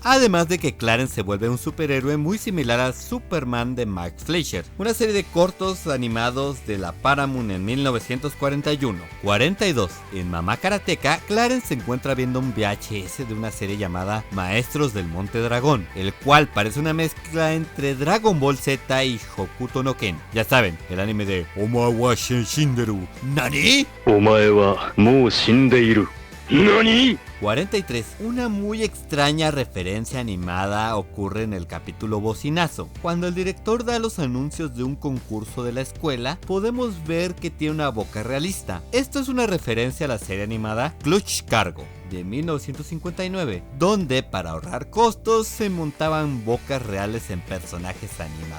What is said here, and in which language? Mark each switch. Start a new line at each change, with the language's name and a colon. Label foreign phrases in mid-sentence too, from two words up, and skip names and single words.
Spanish: Además de que Clarence se vuelve un superhéroe muy similar a Superman de Mike Fleischer, una serie de cortos animados de la Paramount en 1941. 42. En Mamá Karateka, Clarence se encuentra viendo un VHS de una serie llamada Maestros del Monte Dragón, el cual parece una mezcla entre Dragon Ball Z y Hokuto no Ken. Ya saben, el anime de
Japanese: お前は死んでる.
Spanish: ¿Nani?
Japanese: お前はもう死んでいる。何?
Spanish: 43. Una muy extraña referencia animada ocurre en el capítulo Bocinazo. Cuando el director da los anuncios de un concurso de la escuela, podemos ver que tiene una boca realista. Esto es una referencia a la serie animada Clutch Cargo de 1959, donde para ahorrar costos se montaban bocas reales en personajes animados.